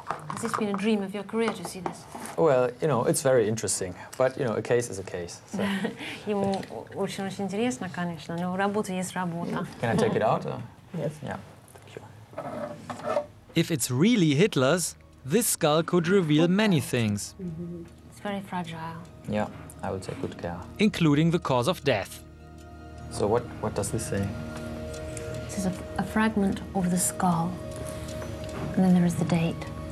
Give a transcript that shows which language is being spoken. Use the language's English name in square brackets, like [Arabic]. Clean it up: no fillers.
[English] Has this been a dream of your career to see this? Well, it's very interesting, but a case is a case. So. [Russian] Ему очень интересно, конечно, но работа есть работа. [English] Can I take it out? Yes. Yeah. Sure. If it's really Hitler's, this skull could reveal many things. It's very fragile. Yeah, I will take good care. Including the cause of death. So what does this say? This is a fragment of the skull. And then there is the date.